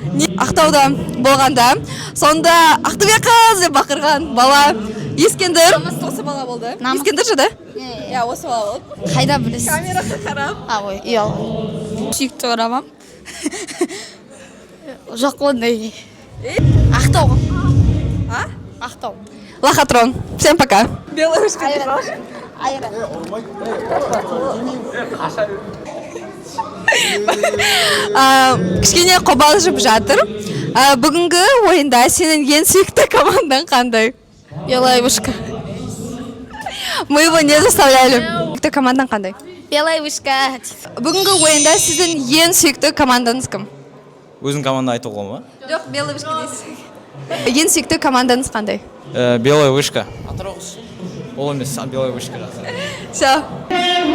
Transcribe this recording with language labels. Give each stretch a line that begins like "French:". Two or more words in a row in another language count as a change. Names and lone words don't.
Kazakh: Ақтауда болғанда, сонда Ақтөбе қыз деп бақырған бала Ескендір. Намысты осы бала болды. Ескендір жады? Иә, осы бала болды. Қайда білесіз? Камераға қарап. Ой, ұял. Сүйікті орамам. Жоқ қондай. Ақтау. Ақтау. Лохотрон.
Russian: Всем пока. Белая вышка.
Kazakh: Кішкене қобалжып жатыр. Бүгінгі ойында сенің ең сүйікті командаң қандай?
Russian: Белая вышка. Мы его не заставляли.
Kazakh: Сүйікті командаң қандай?
Russian: Белая вышка.
Kazakh: Бүгінгі ойында сіздің ең сүйікті командаңыз кім? Өзің команда айтуға ма? Жоқ,
Russian: белая вышка
Kazakh: дейсіз. Ең сүйікті командаңыз қандай?
Russian: Белая вышка.
Kazakh: Ол емес,
Russian: белая вышка.